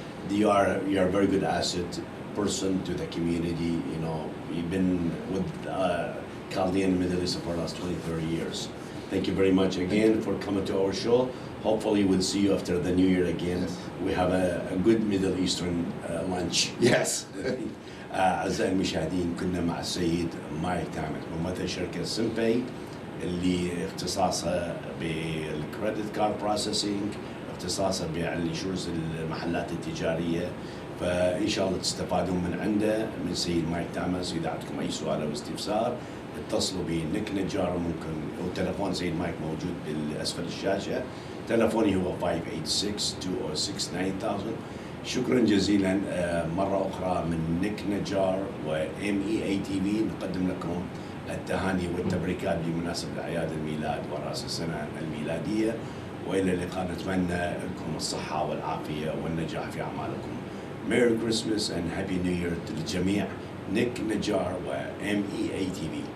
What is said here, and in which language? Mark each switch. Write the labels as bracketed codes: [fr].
[en] You are a very good asset person to the community. You've been with Chaldean Middle East for the last 20, 30 years. Thank you very much again for coming to our show. Hopefully, we'll see you after the New Year again. Yes. We have a good Middle Eastern lunch. Yes. [ar] أعزائي المشاهدين، كنا مع السيد مايك تامر ممثل شركة سمباي اللي اختصاصها بالكريدت كارد بروسيسنج، اختصاصها بالانشورنس المحلات التجارية. فإن شاء الله تستفادون من عنده، من سيد مايك تامر. إذا عندكم أي سؤال أو استفسار اتصلوا بنيك نجار، ممكن وتلفون سيد مايك موجود بالأسفل الشاشة. تلفوني هو 586-206-9000. شكرا جزيلا مرة أخرى من نيك نجار وMEA TV. نقدم لكم التهاني والتبريكات بمناسبة أعياد الميلاد ورأس السنة الميلادية، وإلى اللقاء. نتمنى لكم الصحة والعافية والنجاح في أعمالكم. [en] Merry Christmas and Happy New Year [ar] للجميع. [en] Nick نجار وMEA TV.